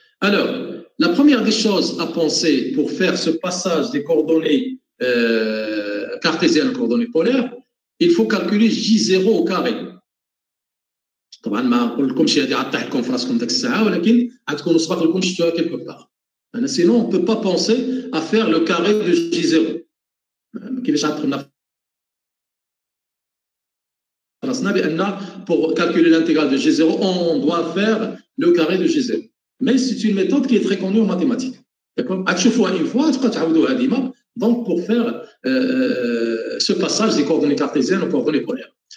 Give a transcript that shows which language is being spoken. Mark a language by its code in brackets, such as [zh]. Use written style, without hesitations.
[fr] Alors, la première des choses à penser pour faire ce passage des coordonnées cartésiennes aux coordonnées polaires, il faut calculer J0 au carré. [ar] طبعا ما نقول لكمش هذه عطيح لكم في راسكم ذاك الساعه ولكن غتكونوا سبق لكم شفتوها [fr] quelque part. Sinon, on ne peut pas penser à faire le carré de J0. [ar] كيفاش غتدخلنا [fr] pour calculer l'intégrale de G0, on doit faire le carré de G0. Mais c'est une méthode qui est très connue en mathématiques. D'accord? Une fois, donc pour faire ce passage des coordonnées cartésiennes aux coordonnées polaires.